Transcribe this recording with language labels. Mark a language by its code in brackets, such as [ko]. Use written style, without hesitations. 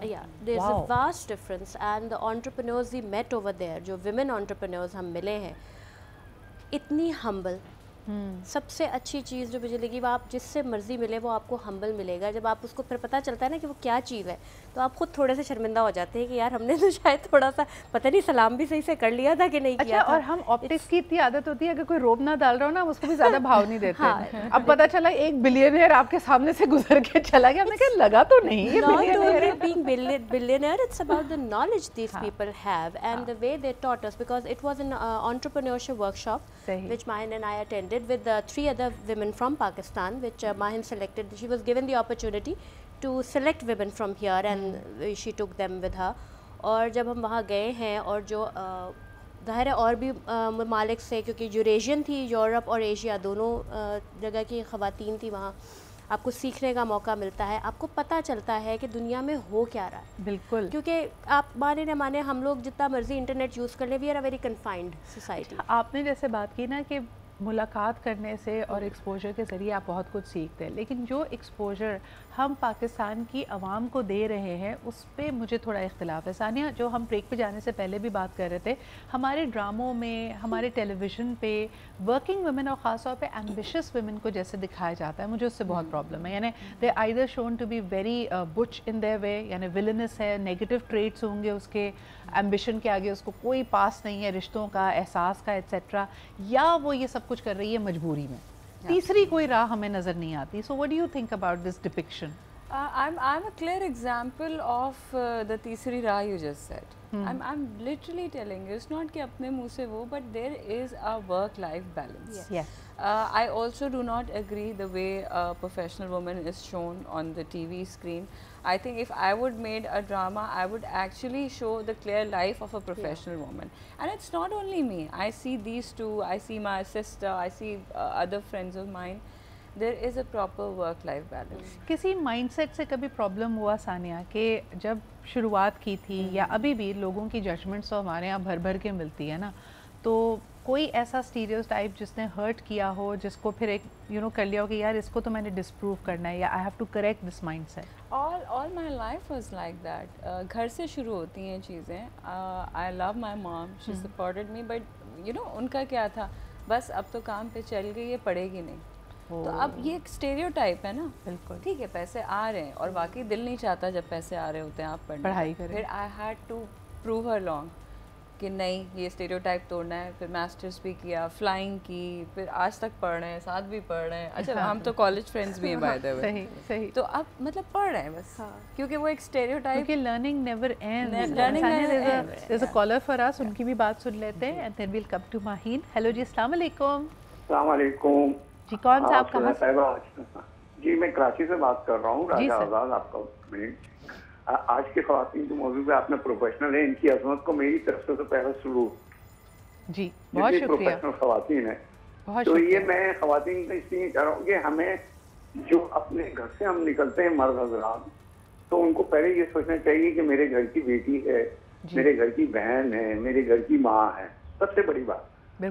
[en] there is a vast difference and the entrepreneurs we meet over there, [ur] جو women entrepreneurs ہم ملے ہیں، اتنی ہمبل۔ سب سے اچھی چیز جو مجھے لگی، وہ آپ جس سے مرضی ملے وہ آپ کو ہمبل ملے گا۔ جب آپ اس کو پھر پتہ چلتا ہے نا کہ وہ کیا چیز ہے، تو آپ خود تھوڑے سے شرمندہ ہو جاتے ہیں کہ یار ہم نے تو شاید تھوڑا سا پتہ نہیں سلام بھی صحیح سے کر لیا تھا کہ نہیں کیا تھا۔ اور ہم آپٹکس کی اتنی عادت ہوتی ہے، اگر کوئی روب نہ ڈال رہا ہو نا ہم اس کو بھی زیادہ بھاؤ نہیں دیتے۔ اب پتہ چلا ایک بلینئر آپ کے سامنے سے گزر کے چلا گیا، ہم نے کہا لگا تو نہیں یہ بلینئر ہے۔ [en] Being billionaire, it's about the knowledge these people have and the way they taught us, because it was an entrepreneurship workshop which Mahin and I attended with three other women from Pakistan, which Mahin selected. She was given the opportunity to select women from here and she took them with her. [ur] اور جب ہم وہاں گئے ہیں اور جو ظاہر ہے اور بھی ممالک سے، کیونکہ یوریشین تھی، یورپ اور ایشیا دونوں جگہ کی خواتین تھی وہاں، آپ کو سیکھنے کا موقع ملتا ہے، آپ کو پتہ چلتا ہے کہ دنیا میں ہو کیا رہا ہے۔ بالکل، کیونکہ آپ مانے نہ مانے ہم لوگ جتنا مرضی انٹرنیٹ یوز کر لیں، [en] We are a very confined society. [ur] آپ نے جیسے بات کی نا کہ ملاقات کرنے سے اور ایکسپوجر کے ذریعے آپ بہت کچھ سیکھتے ہیں، لیکن جو ایکسپوجر ہم پاکستان کی عوام کو دے رہے ہیں اس پہ مجھے تھوڑا اختلاف ہے۔ ثانیہ، جو ہم بریک پہ جانے سے پہلے بھی بات کر رہے تھے، ہمارے ڈراموں میں، ہمارے ٹیلی ویژن پہ ورکنگ ویمن اور خاص طور پہ ایمبیشس ویمن کو جیسے دکھایا جاتا ہے، مجھے اس سے بہت پرابلم ہے۔ یعنی [en] they either shown to be very bitch in their way, [ur] یعنی ولنس ہے، نیگیٹو ٹریٹس ہوں گے اس کے، ایمبیشن کے آگے اس کو کوئی پاس نہیں ہے رشتوں کا، احساس کا ایٹسیٹرا، یا وہ یہ سب کچھ کر رہی ہے مجبوری میں۔ تیسری کوئی راہ ہمیں نظر نہیں آتی۔ سو [en] what do you think about this depiction? I'm a clear example of the [ur] تیسری راہ [en] you just said. I'm literally telling you, it's not [ur] کہ اپنے منہ سے وہ, [en] but there is a work-life balance. Yes. I also do not agree the way a professional woman is shown on the TV screen. I think if I would made a drama, I would actually show the clear life of a professional woman. And it's not only me. I see these two, I see my sister, I see other friends of mine. There is a proper work-life balance. [ur] کسی mind set سے کبھی problem ہوا ثانیہ کہ جب شروعات کی تھی یا ابھی بھی لوگوں کی ججمنٹس تو ہمارے یہاں بھر بھر کے ملتی ہے نا، تو کوئی ایسا اسٹیریوٹائپ جس نے ہرٹ کیا ہو، جس کو پھر ایک کر لیا ہو کہ یار اس کو تو میں نے ڈسپروو کرنا ہے، یا [en] I have to correct this mindset? All my life was like that. [ur] گھر سے شروع ہوتی ہیں چیزیں. [en] I love my mom, she supported me, but [ur] ان کا کیا تھا، بس اب تو کام پہ چل گئی ہے، پڑے گی نہیں. تو اب یہ ایک اسٹیریو ٹائپ ہے نا. بالکل ٹھیک ہے، پیسے آ رہے ہیں اور واقعی دل نہیں چاہتا جب پیسے آ رہے ہوتے ہیں آپ پڑھائی کریں. پھر [en] I had to prove her wrong [ur] کہ نہیں، یہ اسٹیریو ٹائپ توڑنا ہے. پھر ماسٹرس بھی کیا، فلائنگ کی، پھر آج تک پڑھ رہے ہیں، ساتھ بھی پڑھ رہے ہیں. اچھا ہم تو کالج فرینڈس بھی ہیں [en] By the way. [ur] صحیح. تو اب مطلب پڑھ رہے ہیں بس، کیونکہ وہ ایک اسٹیریو ٹائپ، [en] کیونکہ learning never ends. there's a caller for us، [ur] ان کی بھی بات سن لیتے ہیں، [en] and then we'll come to Maheen. [ur] Hello جی، السلام علیکم. السلام علیکم جی، کون صاحب کہاں سے؟ جی میں کراچی سے بات کر رہا ہوں، راجہ آزاد. آپ کا آج کی خواتین کے موضوع پہ آپ نے پروفیشنل ہے، ان کی عظمت کو میری طرف سے تو پہلا سلوٹ. جی بہت شکریہ. پروفیشنل خواتین ہیں تو یہ میں خواتین کا اس لیے کہہ رہا ہوں کہ ہمیں جو اپنے گھر سے ہم نکلتے ہیں مرد حضرات، تو ان کو پہلے یہ سوچنا چاہیے کہ میرے گھر کی بیٹی ہے، میرے گھر کی بہن ہے، میرے گھر کی ماں ہے، سب سے بڑی بات.